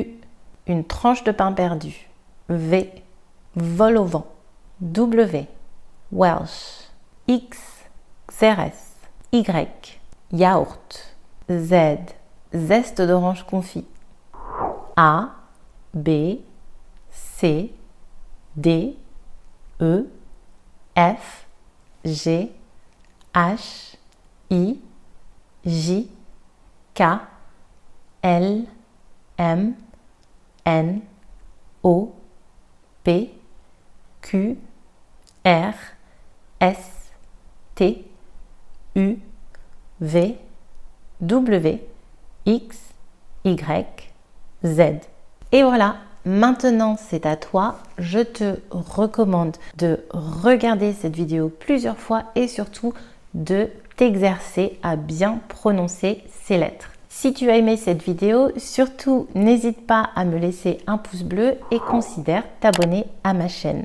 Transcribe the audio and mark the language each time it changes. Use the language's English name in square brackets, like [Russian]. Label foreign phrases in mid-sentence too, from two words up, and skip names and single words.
[French] Une tranche de pain perdu. V. Vol au vent. W. Welsh. X. Xérès. Y. Yaourt. Z. Zeste d'orange confit. A. B. C. D. E. F. G. H. I. J. K. L. M. N. O. P. Q. R. S. T. U. V. W. X. Y. Z. Et voilà, maintenant c'est à toi. Je te recommande de regarder cette vidéo plusieurs fois et surtout de t'exercer à bien prononcer ces lettres. Si tu as aimé cette vidéo, surtout n'hésite pas à me laisser un pouce bleu et considère t'abonner à ma chaîne.